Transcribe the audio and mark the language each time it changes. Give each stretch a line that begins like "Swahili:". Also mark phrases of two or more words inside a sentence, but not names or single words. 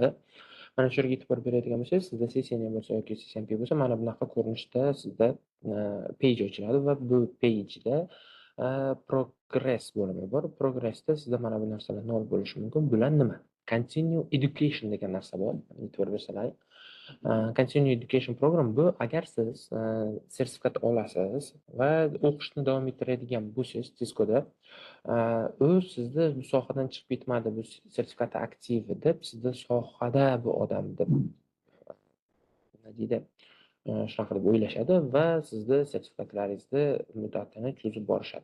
Uzbek: Mana shu yerga e'tibor beradigan bo'lsangiz, sizda CCNA bo'lsa yoki CCNP bo'lsa, mana bunaqa ko'rinishda sizda page ochiladi va bu pageda progress bo'limi bor. Progressda sizda mana bu narsalar nol bo'lishi mumkin. Bular nima?
English: Continue education
Uzbek: degan narsa bor. E'tibor bersalaring.
English: Continue education program
Uzbek: bu, agar siz sertifikat olasiz va o'qishni davom ettiradigan bo'lsangiz Ciscoda, u sizni bu sohadan chiqib ketmadi, bu sertifikati aktiv deb sizni sohada bu odam deb nima deydi, shunaqa deb o'ylashadi va sizni sertifikatlaringizni muddatini cho'zib borishadi.